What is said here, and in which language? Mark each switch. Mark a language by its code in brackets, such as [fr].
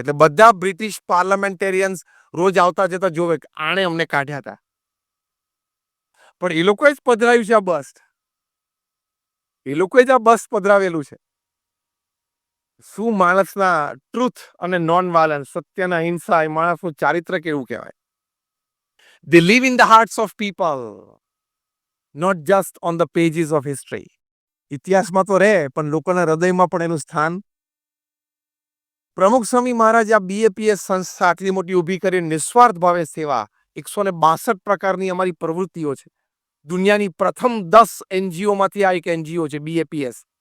[gu] એટલે બધા બ્રિટિશ પાર્લામેન્ટેરિયન્સ રોજ આવતા જતા જોવે કે આણે અમને કાઢ્યા હતા, પણ એ લોકોએ જ પધરાવ્યું છે આ બસ. એ લોકોએ જ આ બસ પધરાવેલું છે. શું માણસના ટ્રુથ અને નોન વાયલન્સ, સત્યના હિંસા, એ માણસનું ચારિત્ર કેવું કહેવાય. [en] They live in the hearts of people, not just on the pages of history. [gu] ઇતિહાસમાં તો રહે પણ લોકોના હૃદયમાં પણ એનું સ્થાન. પ્રમુખ સ્વામી મહારાજ આ બીએપીએસ સંસ્થા આટલી મોટી ઊભી કરી નિસ્વાર્થ ભાવે સેવા, 162 પ્રકારની અમારી પ્રવૃત્તિઓ છે. દુનિયાની પ્રથમ 10 એનજીઓમાંથી આ એક એનજીઓ છે બીએપીએસ.